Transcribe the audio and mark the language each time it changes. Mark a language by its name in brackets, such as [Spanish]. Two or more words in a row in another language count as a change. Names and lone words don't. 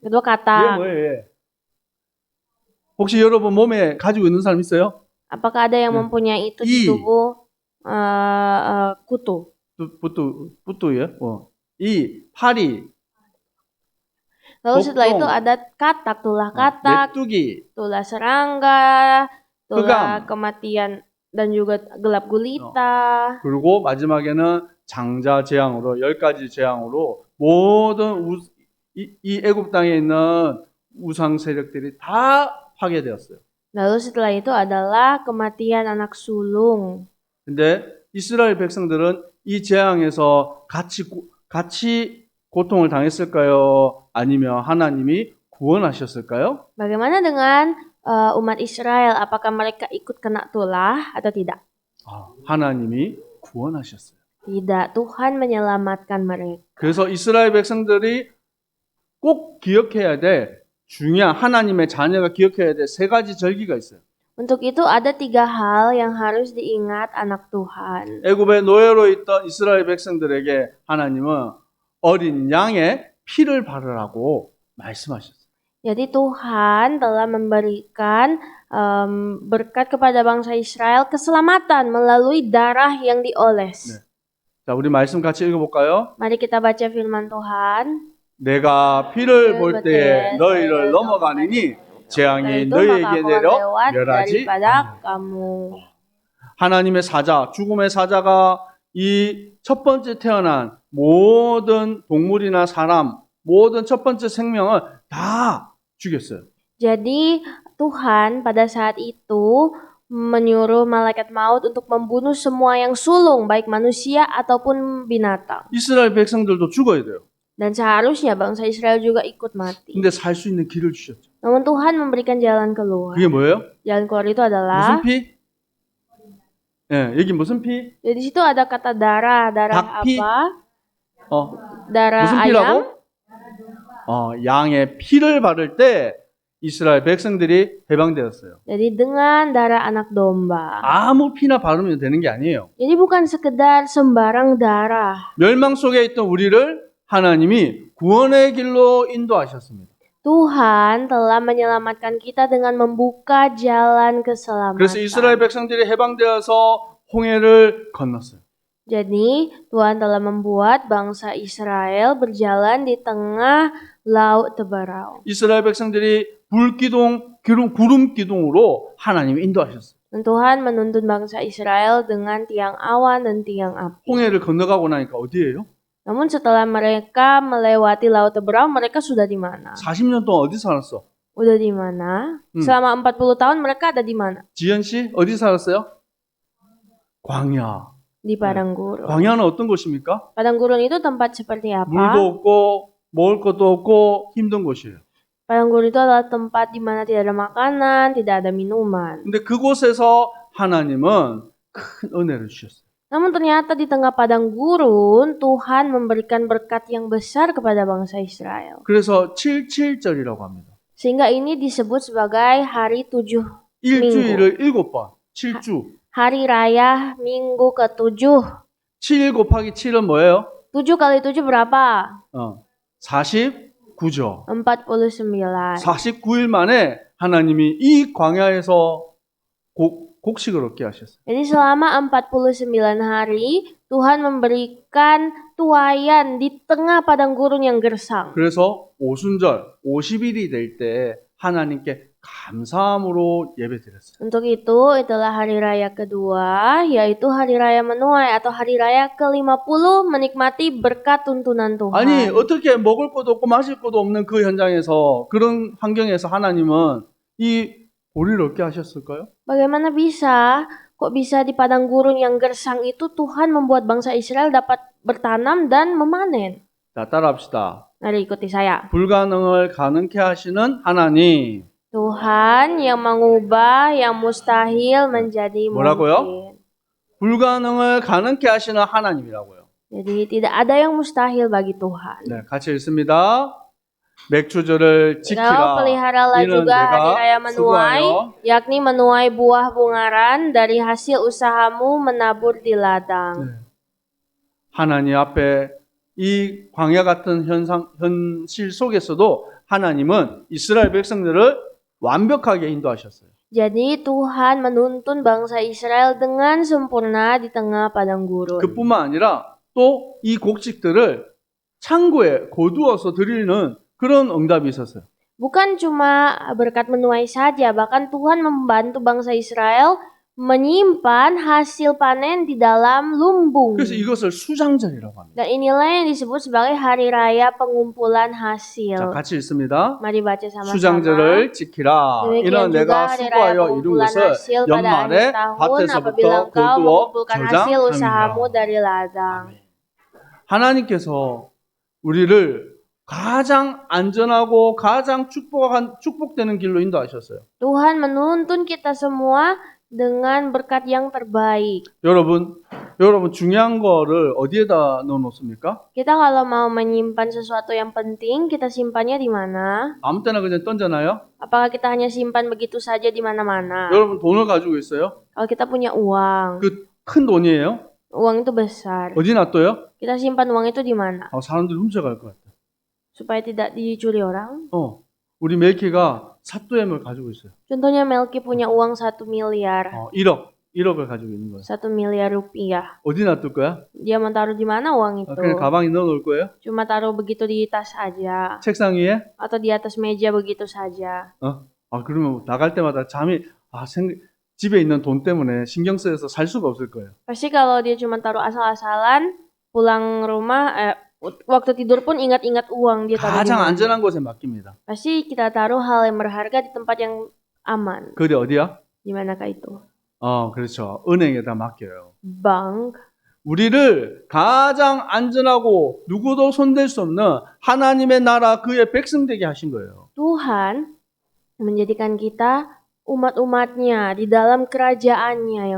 [Indonesian] Kedua [Korean] 이게 [Indonesian] kata. [Korean] 뭐예요? 혹시 여러분 몸에 가지고 있는 사람 있어요? [Indonesian] Apakah ada yang [Korean] 네. [Indonesian] mempunyai itu di [Korean] 이. [Indonesian] tubuh kutu? [Korean] 부뚜, 예? 이, 파리, [Indonesian] Lalu setelah itu [Korean] 복동, [Indonesian] ada katak, tulah katak, [Korean] 메뚜기, [Indonesian] tulah serangga, tulah [Korean] 흑암, [Indonesian] kematian dan juga gelap gulita. [Korean] 그리고 마지막에는 장자 재앙으로 10가지 재앙으로 모든 이 애굽 땅에 있는 우상 세력들이 다 파괴되었어요. [Indonesian] Lalu setelah itu adalah kematian anak sulung. [Korean] 근데 이스라엘 백성들은 이 재앙에서 같이 고통을 당했을까요? 아니면 하나님이 구원하셨을까요? [Indonesian] Bagaimana dengan umat Israel? Apakah mereka ikut kena tulah atau tidak? [Korean] 하나님이 구원하셨어요. [Indonesian] Tidak, Tuhan menyelamatkan mereka. [Korean] 그래서 이스라엘 백성들이 꼭 기억해야 될 중요한 하나님의 자녀가 기억해야 될 3가지 절기가 있어요. [Indonesian] Untuk itu ada 3 hal yang harus diingat anak Tuhan. [Korean] 애굽의 노예로 있던 이스라엘 백성들에게 하나님은 어린 양의 피를 바르라고 말씀하셨어요. [Indonesian] Jadi Tuhan telah memberikan berkat kepada bangsa Israel keselamatan melalui darah yang dioles. [Korean] 네. 자, 우리 말씀 같이 읽어볼까요? [Indonesian] Mari kita baca firman Tuhan. [Korean] 내가 피를 볼 때에 너희를 넘어가니니 재앙이 너희에게 내려 멸하지 [Indonesian] daripada kamu. [Korean] 하나님의 사자, 죽음의 사자가 이 첫 번째 태어난 모든 동물이나 사람, 모든 첫 번째 생명을 다 죽였어요. [Indonesian] Jadi Tuhan pada saat itu menyuruh malaikat maut untuk membunuh semua yang sulung, baik manusia ataupun binatang. [Korean] 이스라엘 백성들도 죽어야 돼요. [Indonesian] Dan seharusnya bangsa Israel juga ikut mati. [Korean] 근데 살 수 있는 길을 주셨죠. [Indonesian] Namun Tuhan memberikan jalan keluar. [Korean] 그게 뭐예요? [Indonesian] Jalan keluar itu adalah [Korean] 무슨 피? 예, 여기 무슨 피? [Indonesian] Jadi di situ ada kata darah. Darah [Korean] 닭피? [Indonesian] apa? [Korean] 무슨 [Indonesian] Darah ayam. [Korean] 피라고? 양의 피를 바를 때 이스라엘 백성들이 해방되었어요. [Indonesian] Jadi dengan darah anak domba. [Korean] 아무 피나 바르면 되는 게 아니에요. [Indonesian] Jadi bukan sekedar sembarang darah. [Korean] 멸망 속에 있던 우리를 하나님이 구원의 길로 인도하셨습니다. [Indonesian] Tuhan telah menyelamatkan kita dengan membuka jalan keselamatan. [Korean] 그래서 이스라엘 백성들이 해방되어서 홍해를 건넜어요. [Indonesian] Jadi Tuhan telah membuat bangsa Israel berjalan di tengah laut Tebarau. [Korean] 이스라엘 백성들이 구름 기둥으로 하나님이 인도하셨어요. [Indonesian] Dan Tuhan menuntun bangsa Israel dengan tiang awan dan tiang api. [Korean] 홍해를 건너가고 나니까 어디예요? [Indonesian] Namun setelah mereka melewati laut Tebarau, mereka sudah di mana? [Korean] 40년 동안 어디 살았어? [Indonesian] Udah di mana? Selama 40 tahun mereka ada di mana? [Korean] 지연 씨 어디 살았어요? 광야. [Indonesian] Di padang gurun. [Korean] 광야는 어떤 곳입니까? [Indonesian] Padang gurun itu tempat seperti apa? [Korean] 물도 없고 먹을 것도 없고 힘든 곳이에요. [Indonesian] Padang gurun itu adalah tempat di mana tidak ada makanan, tidak ada minuman. [Korean] 근데 그곳에서 하나님은 큰 은혜를 주셨어요. [Indonesian] Namun ternyata di tengah padang gurun, Tuhan memberikan berkat yang besar kepada bangsa Israel. [Korean] 그래서 77절이라고 합니다. [Indonesian] Sehingga ini disebut sebagai hari 7 [Korean] 일주일을 7번, 7주. [Indonesian] Hari raya minggu ke-7. [Korean] 7 곱하기 7은 뭐예요? [Indonesian] 7 kali 7 berapa? [Korean] 49죠. [Indonesian] 49. [Korean] 49일 만에 하나님이 이 광야에서 곡식을 얻게 하셨어요. [Indonesian] Jadi selama 49 hari, Tuhan memberikan tuayan di tengah padang gurun yang gersang. [Korean] 그래서 오순절 50일이 될 때 하나님께 감사함으로 예배드렸어요. [Indonesian] Untuk itu, itulah hari raya kedua, yaitu hari raya menuai atau hari raya ke-50 menikmati berkat tuntunan Tuhan. [Korean] 아니 어떻게 먹을 것도 없고 마실 것도 없는 그 현장에서 그런 환경에서 하나님은 이 보리를 얻게 하셨을까요? [Indonesian] Bagaimana bisa? Kok bisa di padang gurun yang gersang itu Tuhan membuat bangsa Israel dapat bertanam dan memanen? [Korean] 자, 따라합시다. [Indonesian] Mari ikuti saya. [Korean] 불가능을 가능케 하시는 하나님. [Indonesian] Tuhan yang mengubah yang mustahil menjadi [Korean] 뭐라고요? [Indonesian] mungkin. [Korean] 불가능을 가능케 하시는 하나님이라고요. [Indonesian] Jadi tidak ada yang mustahil bagi Tuhan. [Korean] 네, 같이 읽습니다. 맥주절을 [Indonesian] Kau [Korean] 지키라. [Indonesian] peliharalah [Korean] 이는 [Indonesian] juga hari [Korean] 내가 [Indonesian] raya menuai, [Korean] 수고하여 [Indonesian] yakni menuai buah bungaran dari hasil usahamu menabur di ladang. [Korean] 네. 하나님 앞에 이 광야 같은 현실 속에서도 하나님은 이스라엘 백성들을 완벽하게 인도하셨어요. [Indonesian] Jadi Tuhan menuntun bangsa Israel dengan sempurna di tengah padang gurun. [Korean] 그뿐만 아니라 또 이 곡식들을 창고에 거두어서 드리는 그런 응답이 있었어요. [Indonesian] Bukan cuma berkat menuai saja, bahkan Tuhan membantu bangsa Israel menyimpan hasil panen di dalam lumbung. [Korean] 그래서 이것을 수장절이라고 합니다. [Indonesian] Dan inilah yang disebut sebagai hari raya pengumpulan [Korean] 자, [Indonesian] hasil. [Korean] 같이 읽습니다. [Indonesian] Mari baca sama-sama. [Korean] 수장절을 지키라. [Indonesian] Demikian [Korean] 이는 [Indonesian] juga [Korean] 내가 [Indonesian] hari raya [Korean] 수고하여 이룬 [Indonesian] pengumpulan [Korean] 것을 [Indonesian] hasil pada [Korean] 연말에 [Indonesian] akhir tahun apabila [Korean] 밭에서부터 [Indonesian] engkau [Korean] 거두어 [Indonesian] mengumpulkan hasil usahamu [Korean] 저장합니다. [Indonesian] dari ladang. [Korean] 하나님께서 우리를 가장 안전하고 가장 축복되는 길로 인도하셨어요. [Indonesian] Tuhan menuntun kita semua dengan berkat yang terbaik. [Korean] 여러분 중요한 거를 어디에다 넣어놓습니까? [Indonesian] Kita kalau mau menyimpan sesuatu yang penting, kita simpannya di mana? [Korean] 아무 때나 그냥 던져놔요? [Indonesian] Apakah kita hanya simpan begitu saja di mana-mana? [Korean] 여러분 돈을 가지고 있어요? [Indonesian] Kalau kita punya uang, [Korean] 그 큰 돈이에요? [Indonesian] uang itu besar. [Korean] 어디 놔둬요? [Indonesian] Kita simpan uang itu di mana? [Korean] 사람들이 훔쳐갈 것 같아. [Indonesian] Supaya tidak dicuri orang. [Korean] 우리 멜키가 사또엠을 가지고 있어요. [Indonesian] Contohnya Melki punya uang 1 miliar. [Korean] 1억을 가지고 있는 거예요. [Indonesian] 1 miliar rupiah. [Korean] 어디 놔둘 거야? [Indonesian] Dia mau taruh di mana uang itu? [Korean] 그냥 가방에 넣어놓을 거예요? [Indonesian] Cuma taruh begitu di tas aja. [Korean] 책상 위에? [Indonesian] Atau di atas meja begitu saja. [Korean] 그러면 나갈 때마다 집에 있는 돈 때문에 신경 쓰여서 살 수가 없을 거예요. [Indonesian] Pasti kalau dia cuma taruh asal-asalan, pulang rumah, waktu tidur pun ingat-ingat uang dia taruh di [Korean] 가장 [Indonesian] mana. [Korean] 안전한 곳에 맡깁니다. [Indonesian] Pasti kita taruh hal yang berharga di tempat yang aman. [Korean] 그게 어디야? [Indonesian] Di manakah itu? [Korean] 그렇죠. 은행에다 맡겨요. [Indonesian] Bank. [Korean] 우리를 가장 안전하고 누구도 손댈 수 없는 하나님의 나라 그의 백성 되게 하신 거예요. [Indonesian] Tuhan menjadikan kita umat-umatnya di dalam kerajaannya yang